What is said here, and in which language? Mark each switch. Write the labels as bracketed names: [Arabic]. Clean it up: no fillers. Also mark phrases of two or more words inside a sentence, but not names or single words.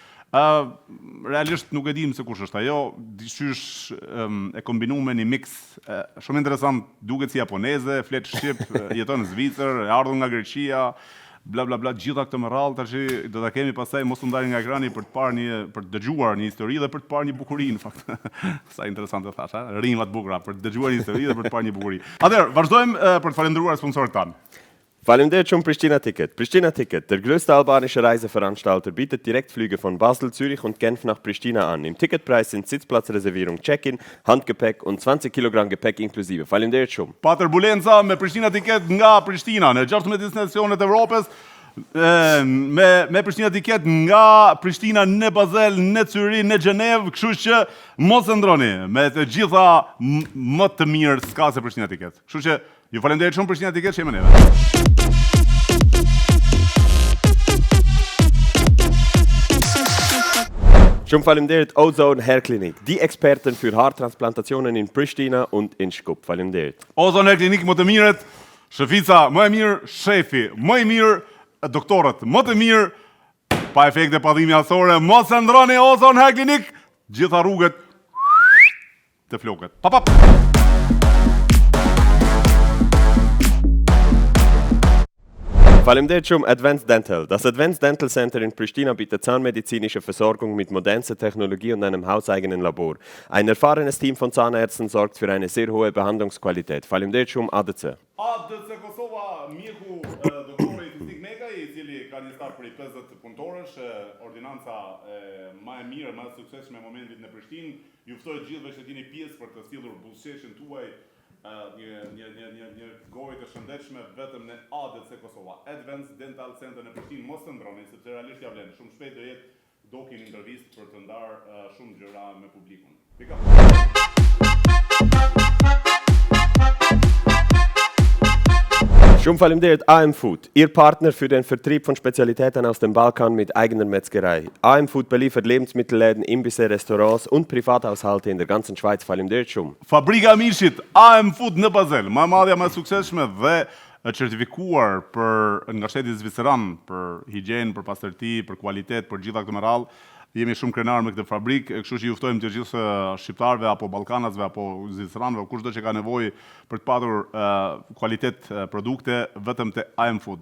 [Albanian] Realisht nuk e dim se kush është ajo, dyqysh e kombinuar me një mix shumë interesant, duket si japoneze, flet shqip, jeton në Zvicër, e ardhur nga Greqia, bla bla bla, gjitha këtë me radhë, tash do ta kemi pastaj mos u ndalë nga ekrani për të parë për të dëgjuar një histori dhe për të parë një bukuri në fakt. Sa interesante thash, ha? Rima të bukura për të dëgjuar një histori dhe për të parë një bukuri. Atëherë, vazhdojmë për të falendëruar sponsorët tanë. Faleminderit shumë Pristina Ticket. [German] Pristina Ticket, der größte albanische Reiseveranstalter, bietet Direktflüge von Basel, Zürich und Genf nach Pristina an. Im Ticketpreis sind Sitzplatzreservierung, Check-in, Handgepäck und 20 Kilogramm Gepäck inklusive. [Albanian] Faleminderit shumë. Pa turbulenca me Pristina Ticket nga Prishtina në 16 destinacionet e Evropës. Me Pristina Ticket nga Prishtina në Basel, në Zürich, në Gjenevë, kështu që mos e ndroni, me të gjitha më të mirë s'ka se Pristina Ticket. Kështu që ju falenderit shumë Pristina Ticket që jemi neve. Shumë faleminderit Ozone Hair Clinic, [German] die Experten für Haartransplantationen in Pristina und in Shkup. Faleminderit. [Albanian] Ozone Hair Clinic më të mirët, shëfica më e mirë, shefi më i mirë, doktorët më të mirë, pa efekte padhimi asore, mos e ndroni Ozone Hair Clinic, gjitha rrugët të flokët. Pap. Faleminderit shumë Advanced Dental. [German] Das Advanced Dental Center in Pristina bietet zahnmedizinische Versorgung mit modernster Technologie und einem hauseigenen Labor. Ein erfahrenes Team von Zahnärzten sorgt für eine sehr hohe Behandlungsqualität. [Albanian] Faleminderit shumë ADC. ADC Kosova, mjeku doktori Fisnik Mekaj, i cili ka një staf prej 50 punëtorësh, ordinanca më e mirë, më e suksesshme në momentin në Prishtinë. Ju ftoj gjithëve që jeni pjesë për të sjellur buzëqeshjen tuaj një gojë të shëndetshme vetëm në ADC Kosova. Advanced Dental Center në Prishtinë, mos të ndroni, sepse realisht ja vlen. Shumë shpejt do jetë dokin intervistë për të ndarë shumë gjëra me publikun. Pika. [German] Schon faleminderit AM Food, Ihr Partner für den Vertrieb von Spezialitäten aus dem Balkan mit eigener Metzgerei. AM Food beliefert Lebensmittelläden, Imbisse, Restaurants und Privathaushalte in der ganzen Schweiz. [Albanian] Faleminderit shumë. Fabrika Mishit, AM Food në Basel, më e madhja më e suksesshme dhe e certifikuar nga shteti zviceran për higienë, për pastërti, për kualitet, për gjitha këtë me radhë. Jemi shumë krenar me këtë fabrikë, kështu që ju ftojmë të gjithë shqiptarëve apo ballkanasve apo zviceranëve, kushdo që ka nevojë për të patur kualitet produkte vetëm te AM Food.